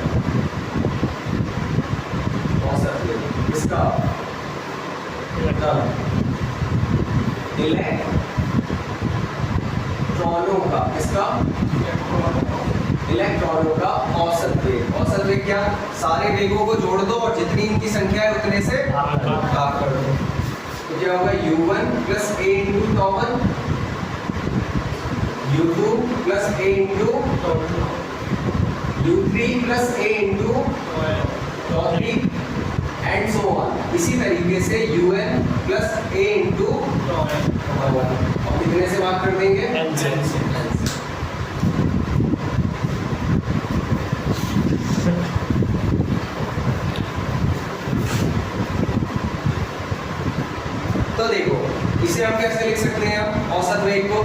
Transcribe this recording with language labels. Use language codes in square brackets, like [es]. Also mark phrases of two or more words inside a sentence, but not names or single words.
[hi] औसत वेग इसका इलेक्ट्रॉनों का, इसका इलेक्ट्रॉनों का औसत वेग। औसत वेग क्या? सारे वेगों को जोड़ दो और जितनी इनकी संख्या है उतने से भाग कर दो। तो क्या होगा u1 प्लस a इंटू tau 1, u2 प्लस a इंटू tau 2, u3 प्लस a इंटू tau 3 [en] and so on. [hi] इसी तरीके से un प्लस a इंटू tau 1, और कितने से भाग कर देंगे? n से। तो देखो इसे हम कैसे लिख सकते हैं औसत वेग को?